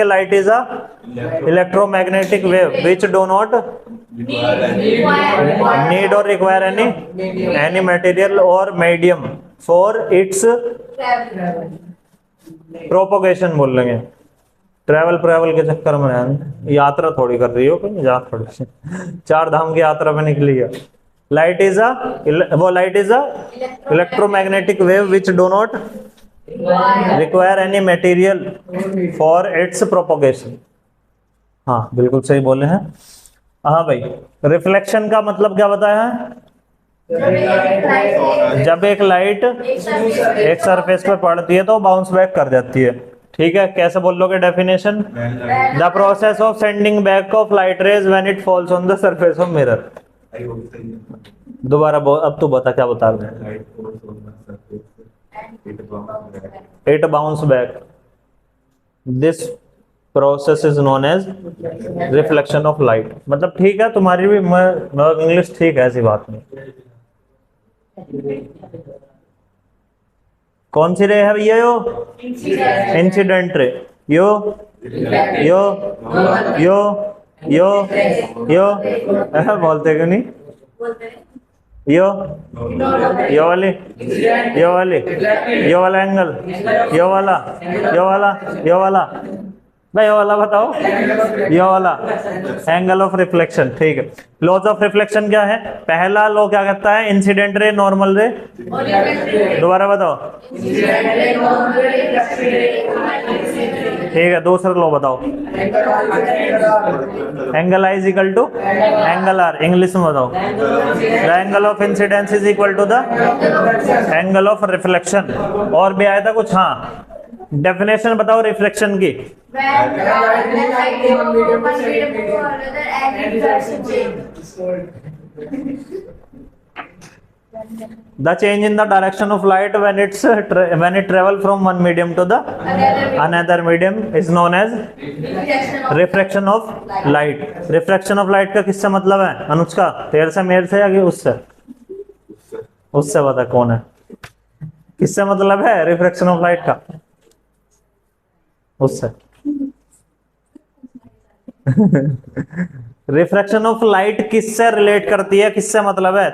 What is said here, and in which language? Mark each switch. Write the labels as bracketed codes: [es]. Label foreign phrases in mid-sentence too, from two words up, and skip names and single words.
[en] light is a electromagnetic wave which do not need or require any material or medium for its propagation बोलेंगे। [hi] ट्रैवल के चक्कर में यात्रा थोड़ी कर रही हो, कहीं जा थोड़ी 4 धाम की यात्रा में निकली है। [en] light is a electromagnetic wave which do not require any material for its propagation. [hi] हाँ बिल्कुल सही बोले हैं। हाँ भाई, रिफ्लेक्शन का मतलब क्या बताया है? जब एक लाइट एक सरफेस पर पड़ती है तो [en] bounce back [hi] कर जाती है। ठीक है, कैसे बोल लोगे डेफिनेशन? [en] the process of sending back of light rays when it falls on the surface of mirror. [hi] दोबारा बोल, अब तू बता क्या बता रहा है। [en] it bounce back, this process is known as reflection of light. [hi] मतलब ठीक है, तुम्हारी भी इंग्लिश ठीक है, ऐसी बात नहीं। कौन सी रे है भैया? यो [en] incident ray. [hi] यो यो यो यो यो बोलते क्यों नहीं? यो वाली, यो वाली, यो वाला एंगल, यो वाला, यो वाला, यो वाला, भाई ये वाला बताओ, ये वाला [en] angle of reflection. [hi] ठीक है, [en] laws of reflection [hi] क्या है? पहला लॉ क्या कहता है? [en] incident ray, normal ray. [hi] दोबारा बताओ। ठीक है, दूसरा लॉ बताओ। [en] angle i is equal to angle r. [hi] इंग्लिश में बताओ। [en] the angle of incidence is equal to the angle of reflection. [hi] और भी आया था कुछ? हाँ, डेफिनेशन बताओ रिफ्लेक्शन की। [en] The change in the direction of light when it travel from one medium to the another medium is known as refraction of light. Refraction of light [hi] का किससे मतलब है अनुष्का? तेरे से, मेरे से, या कि उससे? उससे बता कौन है, किससे मतलब है [en] refraction of light [hi] का? उससे। [en] refraction of light [hi] किससे रिलेट करती है, किससे मतलब है?